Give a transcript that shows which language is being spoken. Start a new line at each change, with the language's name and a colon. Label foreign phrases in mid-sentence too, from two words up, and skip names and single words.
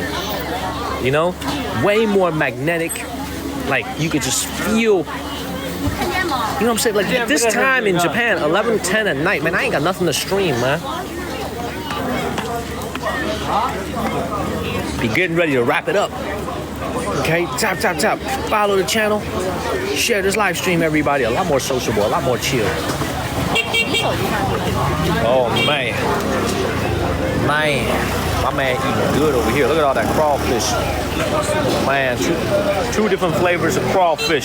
English: You know? Way more magnetic. Like, you could just feel, you know what I'm saying? Like, at this time in Japan, 11:10 at night, man, I ain't got nothing to stream, man. Be getting ready to wrap it up. Okay, tap, tap, tap. Follow the channel. Share this live stream, everybody. A lot more sociable, a lot more chill. Oh, man. My man eating good over here. Look at all that crawfish. Man, two different flavors of crawfish.